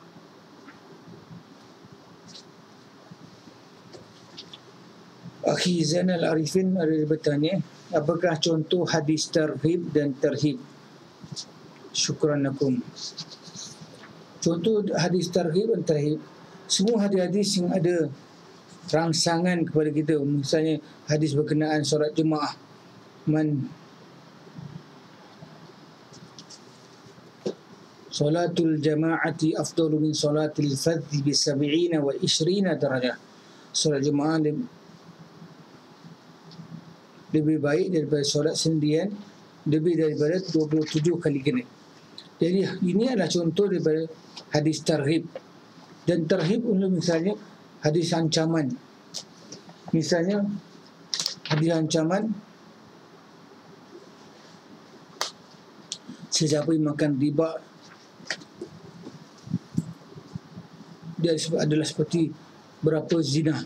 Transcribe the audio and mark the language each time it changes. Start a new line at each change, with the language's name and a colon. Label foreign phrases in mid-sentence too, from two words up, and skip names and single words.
Malay: Akhi Zainal Arifin ada bertanya, apakah contoh hadis tarhib dan tarhib?
Arabic: Syukran lakum.
Malay: Contoh hadis tarhib dan tarhib, semua hadis-hadis yang ada rangsangan kepada kita, misalnya hadis berkenaan solat jemaah,
Arabic: Salatul jama'ati afdalu min salatil fadhi bi 70 wa 20 darajah.
Malay: Solat jemaah lebih baik daripada solat sendirian, lebih daripada 27 kali genap. Jadi ini adalah contoh daripada hadis tarhib. Dan tarhib misalnya hadis ancaman. Misalnya hadis ancaman, sesiapa yang makan riba dia adalah seperti berapa zina.